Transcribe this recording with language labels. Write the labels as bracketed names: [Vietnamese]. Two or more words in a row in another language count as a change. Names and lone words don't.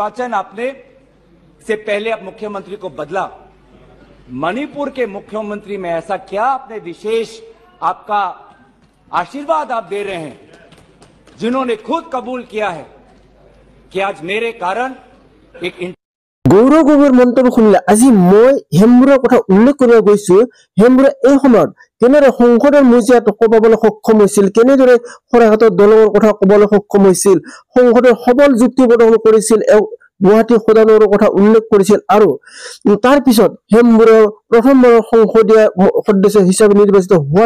[Hindi] से पहले अब मुख्यमंत्री को बदला मणिपुर के मुख्यमंत्री में ऐसा क्या आपने विशेष आपका आशीर्वाद आप दे रहे हैं जिन्होंने खुद कबूल किया है कि आज मेरे कारण एक [Assamese] গৌৰৱ গগৈৰ মন্তব্য শুনিলে আজি মই হেমবুৰাৰ কথা উল্লেখ কৰিব গৈছো হেমবুৰা এই সময়ত কেনেদৰে সংসদৰ মজিয়াত ক'বলৈ সক্ষম হৈছিল কেনেদৰে শৰাইঘাটৰ দলঙৰ কথা ক'বলৈ সক্ষম হৈছিল সংসদৰ সবল যুক্তি প্ৰদৰ্শন কৰিছিল গুৱাহাটী সদনৰ কথা উল্লেখ কৰিছিল আৰু তাৰ পিছত হেমবুৰা প্ৰথমবাৰ সংসদীয় সদস্য হিচাপে নিৰ্বাচিত হোৱাৰ